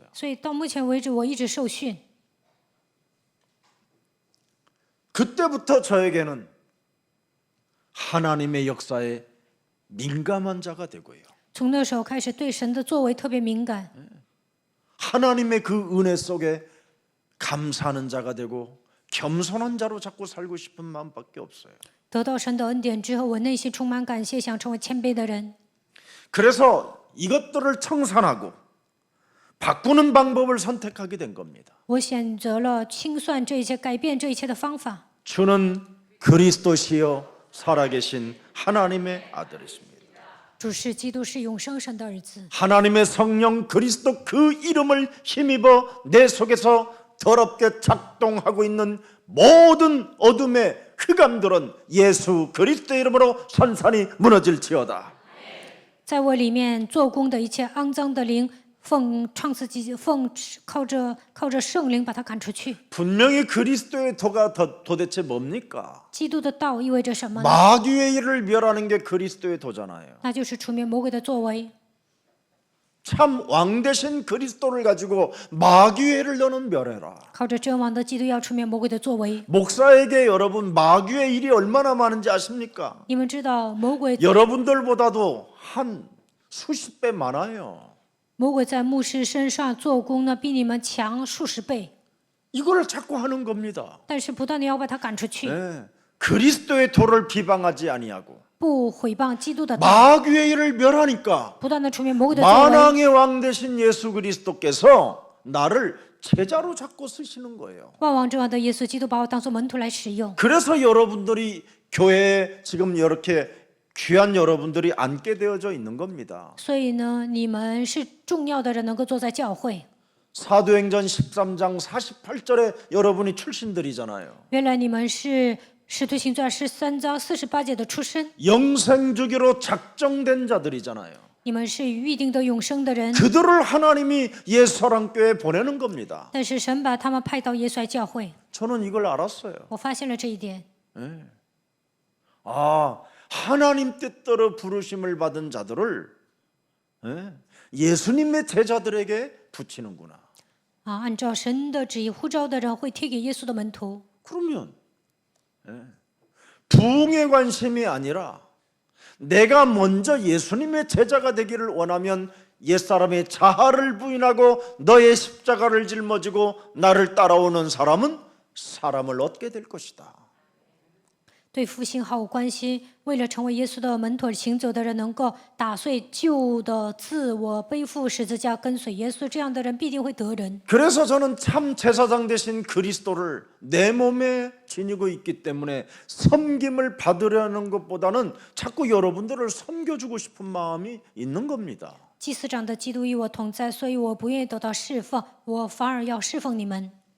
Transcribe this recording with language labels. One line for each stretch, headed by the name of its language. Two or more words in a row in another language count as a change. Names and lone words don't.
Chinese: 所以到目前为止，我一直受训。
Korean: 그때부터 저에게는 하나님의 역사에 민감한 자가 되고요.
Chinese: 从那时候开始，对神的作为特别敏感，
Korean: 하나님의 그 은혜 속에 감사하는 자가 되고 겸손한 자로 자꾸 살고 싶은 마음밖에 없어요.
Chinese: 得到神的恩典之后，我内心充满感谢，想成为谦卑的人。
Korean: 그래서 이것들을 청산하고 바꾸는 방법을 선택하게 된 겁니다.
Chinese: 我选择了清算这一切，改变这一切的方法。
Korean: 주는 그리스도시요 살아계신 하나님의 아들이십니다.
Chinese: 主是基督，是永生神的儿子。
Korean: 하나님의 성령 그리스도 그 이름을 힘입어 내 속에서 더럽게 작동하고 있는 모든 어둠의 흑암들은 예수 그리스도의 이름으로 산산이 무너질지어다.
Chinese: 在我里面做工的一切肮脏的灵，奉靠着圣灵把它赶出去。
Korean: 분명히 그리스도의 도가 도대체 뭡니까?
Chinese: 基督的道意味着什么呢？
Korean: 마귀의 일을 멸하는 게 그리스도의 도잖아요.
Chinese: 那就是除灭魔鬼的作为。
Korean: 참 왕 대신 그리스도를 가지고 마귀의 일을 너는 멸해라.
Chinese: 靠着真王的基督要除灭魔鬼的作为。
Korean: 목사에게 여러분 마귀의 일이 얼마나 많은지 아십니까?
Chinese: 你们知道魔鬼
Korean: 여러분들보다도 한 수십 배 많아요.
Chinese: 魔鬼在牧师身上做工呢，比你们强数十倍，
Korean: 이걸 자꾸 하는 겁니다.
Chinese: 但是不断的要把他赶出去。
Korean: 네. 그리스도의 도를 비방하지 아니하고
Chinese: 不毁谤基督的道，
Korean: 마귀의 일을 멸하니까
Chinese: 不断的除灭魔鬼的作为，
Korean: 만왕의 왕 되신 예수 그리스도께서 나를 제자로 잡고 쓰시는 거예요.
Chinese: 万王之王的耶稣基督把我当作门徒来使用。
Korean: 그래서 여러분들이 교회에 지금 이렇게 귀한 여러분들이 앉게 되어져 있는 겁니다.
Chinese: 所以呢，你们是重要的人，能够坐在教会。
Korean: 사도행전 13장 48절에 여러분이 출신들이잖아요.
Chinese: 原来你们是使徒行传13章48节的出身，
Korean: 영생주기로 작정된 자들이잖아요.
Chinese: 你们是预定的永生的人，
Korean: 그들을 하나님이 예수사랑교회에 보내는 겁니다.
Chinese: 但是神把他们派到耶稣来教会。
Korean: 저는 이걸 알았어요.
Chinese: 我发现了这一点，
Korean: 아, 하나님 뜻대로 부르심을 받은 자들을 예수님의 제자들에게 붙이는구나.
Chinese: 按照神的旨意呼召的人会贴给耶稣的门徒。
Korean: 그러면 부흥의 관심이 아니라 내가 먼저 예수님의 제자가 되기를 원하면 옛사람의 자아를 부인하고 너의 십자가를 짊어지고 나를 따라오는 사람은 사람을 얻게 될 것이다.
Chinese: 对复兴毫无关系。为了成为耶稣的门徒行走的人，能够打碎旧的自我，背负十字架，跟随耶稣，这样的人必定会得人。
Korean: 그래서 저는 참 제사장 되신 그리스도를 내 몸에 지니고 있기 때문에 섬김을 받으려는 것보다는 자꾸 여러분들을 섬겨주고 싶은 마음이 있는 겁니다.
Chinese: 祭司长的基督与我同在，所以我不愿意得到侍奉，我反而要侍奉你们。